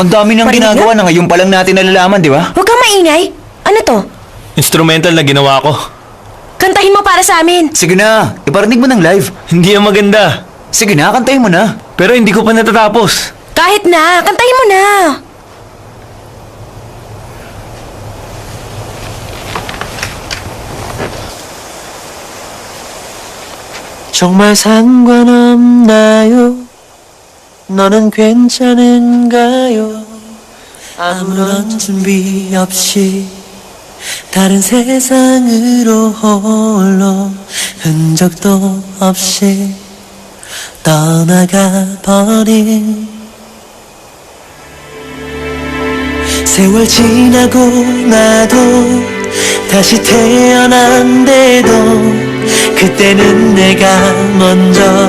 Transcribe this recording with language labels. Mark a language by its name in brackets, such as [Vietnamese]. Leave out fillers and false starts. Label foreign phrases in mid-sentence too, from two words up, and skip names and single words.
[Filipino] Ang dami nang Parinig ginagawa na? na ngayon pa lang natin nalalaman, di ba? Huwag kang maingay. Ano to? Instrumental na ginawa ko. Kantahin mo para sa amin. Sige na, iparinig mo ng live. Hindi ang maganda. Sige na, kantahin mo na. Pero hindi ko pa natatapos. Kahit na, kantahin mo na. [Korean] 정말 상관없나요? 너는 괜찮은가요? 아무런 준비 없이 다른 세상으로 홀로 흔적도 없이 떠나가 버린 세월 지나고 나도 다시 태어난데도 그때는 내가 먼저